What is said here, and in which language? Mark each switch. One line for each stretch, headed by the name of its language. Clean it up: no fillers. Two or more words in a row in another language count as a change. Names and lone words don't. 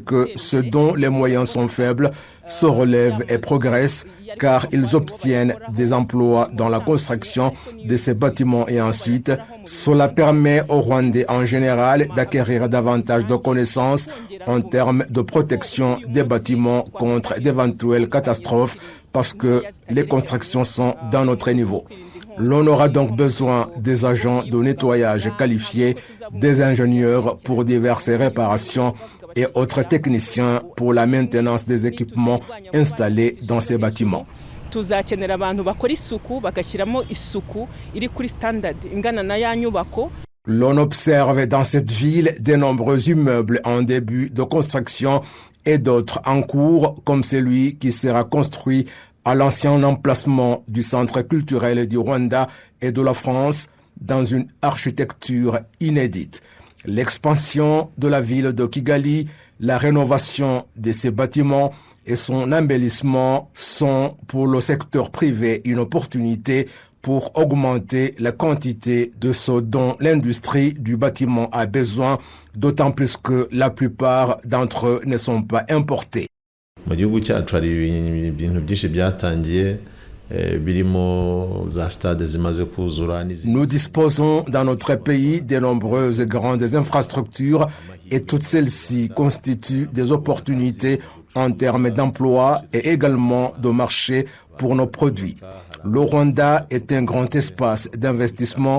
French: que ceux dont les moyens sont faibles se relèvent et progressent car ils obtiennent des emplois dans la construction de ces bâtiments et ensuite, cela permet aux Rwandais en général d'acquérir davantage de connaissances en termes de protection des bâtiments contre d'éventuelles catastrophes parce que les constructions sont dans notre niveau. L'on aura donc besoin des agents de nettoyage qualifiés, des ingénieurs pour diverses réparations et autres techniciens pour la maintenance des équipements installés dans ces bâtiments.
Kinyarwanda: tuzakenera abantu bakora isuku bagashyiramo isuku iri kuri standard ingana na ya nyubako.
French: L'on observe dans cette ville de nombreux immeubles en début de construction et d'autres en cours, comme celui qui sera construit à l'ancien emplacement du Centre culturel du Rwanda et de la France, dans une architecture inédite. L'expansion de la ville de Kigali, la rénovation de ses bâtiments et son embellissement sont pour le secteur privé une opportunité pour augmenter la quantité de ce dont l'industrie du bâtiment a besoin, d'autant plus que la plupart d'entre eux ne sont pas importés.
Kinyarwanda: Mu gihugu cyacu hari ibintu byinshi byatangiye birimo za stade zimaze kuzura.
French: Nous disposons dans notre pays de nombreuses grandes infrastructures et toutes celles-ci constituent des opportunités en termes d'emploi et également de marché pour nos produits. Le Rwanda est un grand espace d'investissement.